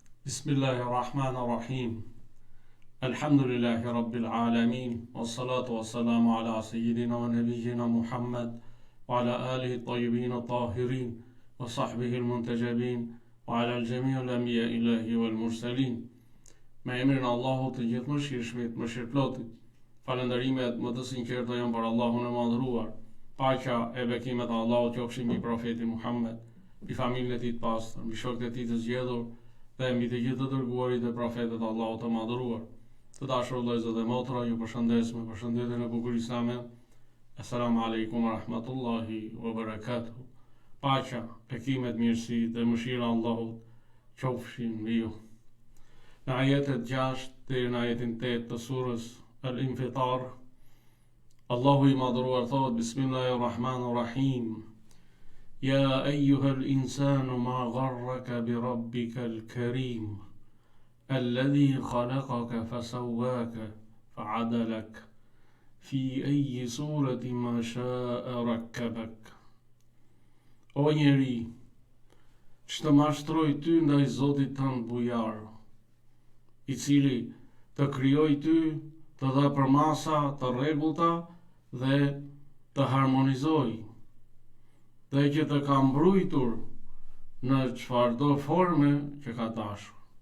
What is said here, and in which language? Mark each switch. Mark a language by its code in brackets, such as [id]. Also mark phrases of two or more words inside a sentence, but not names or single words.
[ar] بسم الله الرحمن الرحيم الحمد لله رب العالمين. والصلاة والسلام على سيدنا ونبينا محمد وعلى آله الطيبين الطاهرين وصحبه المنتجبين وعلى جميع الأنبياء الإلهيين والمرسلين. [sq] Me emrin e Allahut të gjithëmëshirshmit, mëshirëplotit. Falënderimet më të sinqerta janë për Allahun e madhëruar. Paqja e bekimet e Allahut qofshin mbi profetin Muhammed, mbi familjen e tij të pastër, mbi shokët e tij të zgjedhur dhe mbi të gjithë të dërguarit e profetët e Allahut të madhëruar. Të dashur vëllezër dhe motra, ju përshëndes me përshëndetjen e bukur islame. [ar] السلام عليكم ورحمة الله وبركاته. [sq] Paqja, bekimet, mirësi dhe mëshira e Allahut qofshin mbi ju. Në ajetet 6 deri në ajetin 8 të surës Al-Infitar, Allahu i madhëruar thot: [ar] Bismillahirrahmanirrahim. يا أيها الإنسان ما غرك بربك الكريم الذي خلقك فسواك فعدلك في أي صورة ما شاء ركبك. [sq] O njeri, që të mashtroj ty ndaj Zotit tënd bujar, i cili të krijoi ty, të dha përmasa të rregullta dhe të harmonizoi, dhe që të ka mbrojtur në çfarëdo forme që ka dashur.